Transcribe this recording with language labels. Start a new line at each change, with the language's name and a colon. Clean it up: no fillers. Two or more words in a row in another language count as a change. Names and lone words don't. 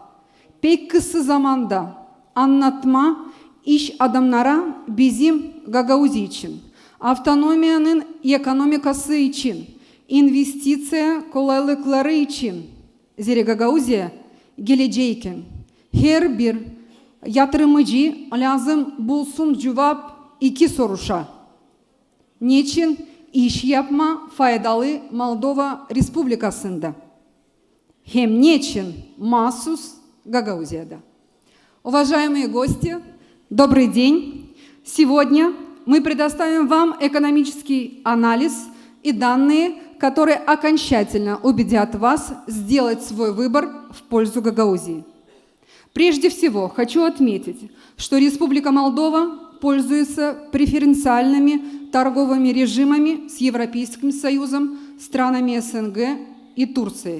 Gagauz: Pek kısa zamanda anlatma iş adamlara bizim Gagauzia için, autonomiyanın ekonomikası için, investisiya kolaylıkları için, zira Gagauzia gelecekken her bir yatırımcı lazım bulsun cevap iki soruşa. Niçin iş yapma faydalı Moldova Respublikası'nda? Hem niçin mahsus Gagauzia'da?
Russian: Уважаемые гости, добрый день! Сегодня мы предоставим вам экономический анализ и данные, которые окончательно убедят вас сделать свой выбор в пользу Гагаузии. Прежде всего, хочу отметить, что Республика Молдова пользуется преференциальными торговыми режимами с Европейским Союзом, странами СНГ и Турцией.